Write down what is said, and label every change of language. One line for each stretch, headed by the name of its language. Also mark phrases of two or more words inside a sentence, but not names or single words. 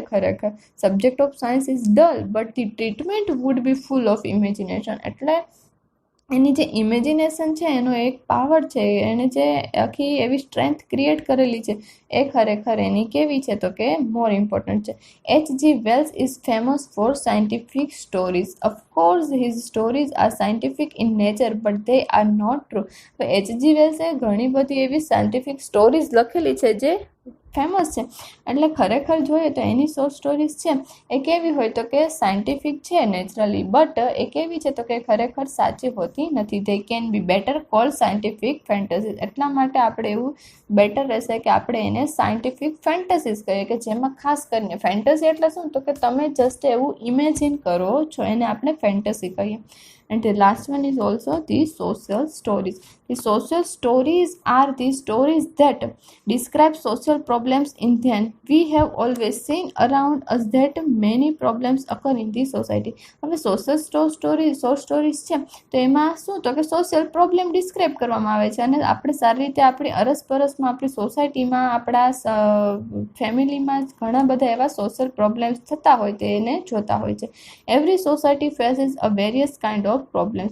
English: ખરેખર subject of science is dull but the treatment would be full of imagination. એટલે એની જે ઇમેજિનેશન છે એનો એક પાવર છે, એને જે આખી એવી strength create કરેલી છે એ ખરેખર એની કેવી છે તો કે more important છે. H.G. Wells is famous for scientific stories. Of course his stories are scientific in nature but they are not true.
Gujarati: તો H.G. Wells એ ઘણી બધી એવી
English: scientific stories
Gujarati: લખેલી છે જે ફેમસ છે, એટલે ખરેખર જોઈએ તો એની
English: short stories
Gujarati: છે એ કેવી હોય તો કે સાયન્ટિફિક છે નેચરલી, બટ એ કેવી છે તો કે ખરેખર સાચી હોતી નથી.
English: they can be better call scientific fantasies.
Gujarati: એટલા માટે આપણે એવું બેટર રહેશે કે આપણે એને
English: scientific fantasies
Gujarati: કહીએ, કે જેમાં ખાસ કરીને ફેન્ટસી એટલે શું તો કે તમે જસ્ટ એવું ઇમેજિન કરો છો, એને આપણે ફેન્ટસી કહીએ.
English: And the last one is also the social stories. The social stories are the stories that describe social problems in them. We have always seen around us that many problems occur in the society.
Gujarati: હવે
English: social short stories
Gujarati: છે તો એમાં શું તો કે
English: social problem describe
Gujarati: કરવામાં આવે છે, અને આપણે સારી રીતે આપણી અરસપરસમાં, આપણી સોસાયટીમાં, આપણા ફેમિલીમાં ઘણા બધા એવા
English: social problems
Gujarati: થતા હોય તો એને જોતા હોય છે.
English: every society faces a various kind of problems.